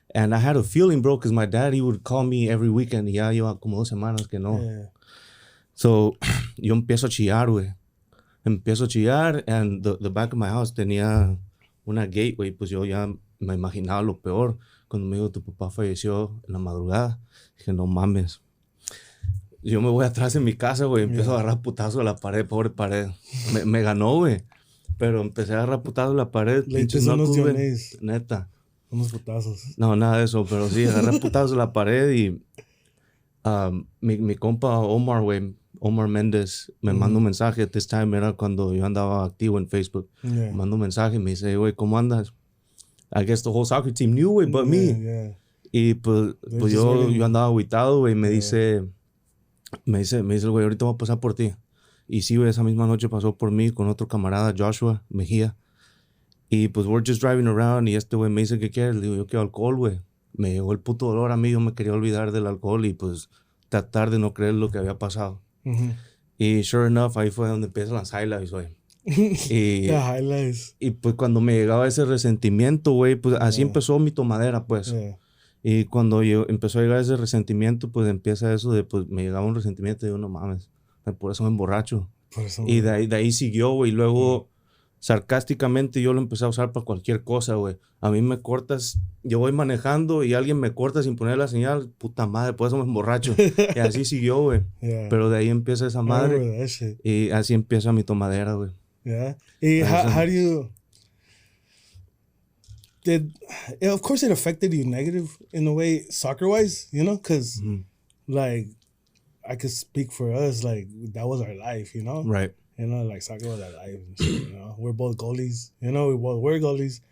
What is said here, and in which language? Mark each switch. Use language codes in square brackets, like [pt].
[en] And I had a feeling, bro, because my dad, he would call me every weekend. [es] Y ya lleva como 2 semanas que no. [en] Yeah. [es] So, yo empiezo a chillar, güey. Empiezo a chillar, [en] and the back of my house [es] tenía una gate, güey. Pues yo ya me imaginaba lo peor. Cuando me dijo, tu papá falleció en la madrugada, dije, no mames. Yo me voy atrás en mi casa, güey. Empiezo a agarrar putazo a la pared, pobre pared. Me ganó, güey. Pero empecé a agarrar putazo a la pared. Le pinches dices unos [en] knuckles, güey. Dionneys. [es] Neta. Unos putazos. No, nada de eso, pero sí, agarré putazo a la pared y mi compa Omar, güey, Omar Méndez me manda un mensaje. [en] At this time [es] era cuando yo andaba activo en Facebook. [en] Yeah. [es] Manda un mensaje y me dice, güey, ¿cómo andas? [en] I guess the whole soccer team knew, güey, but me. Yeah. [es] Y pues yo andaba agüitado, güey. Me dice el güey, ahorita voy a pasar por ti. Y sí, güey, esa misma noche pasó por mí con otro camarada, Joshua Mejía. Y pues [en] we're just driving around [es] y este güey me dice, ¿qué quieres? Le digo, yo quiero alcohol, güey. Me llegó el puto dolor a mí, yo me quería olvidar del alcohol y pues tratar de no creer lo que había pasado. Y [en] sure enough, [es] ahí fue donde empiezan las highlights, güey. [en] The highlights. [es] Y pues cuando me llegaba ese resentimiento, güey, pues así empezó mi tomadera, pues. Y cuando empezó a llegar ese resentimiento, pues empieza eso de, pues me llegaba un resentimiento y digo, no mames, por eso me emborracho. Y de ahí siguió, güey. Y luego, sarcásticamente, yo lo empecé a usar para cualquier cosa, güey. A mí me cortas, yo voy manejando y alguien me corta sin poner la señal, puta madre, por eso me emborracho. Y así siguió, güey. Pero de ahí empieza esa madre. Y así empieza mi tomadera, güey. [en] Yeah. Y how do you... Of course it affected you negative in a way, soccer-wise, you know? Because, like, I could speak for us, like, that was our life, you know? Right. You know, like, soccer was our life, and shit, you know? We're both goalies, you know? We both were goalies,